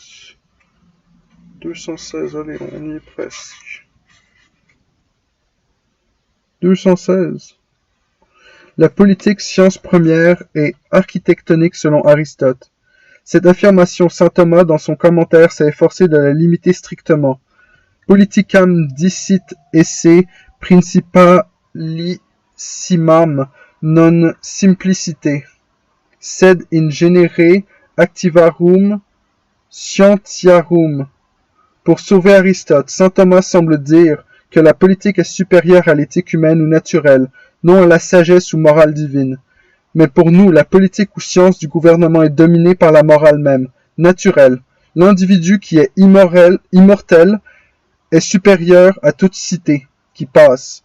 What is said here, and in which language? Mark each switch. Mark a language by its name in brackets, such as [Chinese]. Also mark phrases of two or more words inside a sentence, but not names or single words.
[French] 216, allez, on y est presque. 216. La politique, science première et architectonique selon Aristote. Cette affirmation, saint Thomas, dans son commentaire, s'est efforcé de la limiter strictement. [Latin] Politicam dicit esse principalissimam non simplicite, sed in genere activarum scientiarum. [French] Pour sauver Aristote, saint Thomas semble dire que la politique est supérieure à l'éthique humaine ou naturelle, non à la sagesse ou morale divine. Mais pour nous, la politique ou science du gouvernement est dominée par la morale même, naturelle. L'individu qui est immortel est supérieur à toute cité qui passe.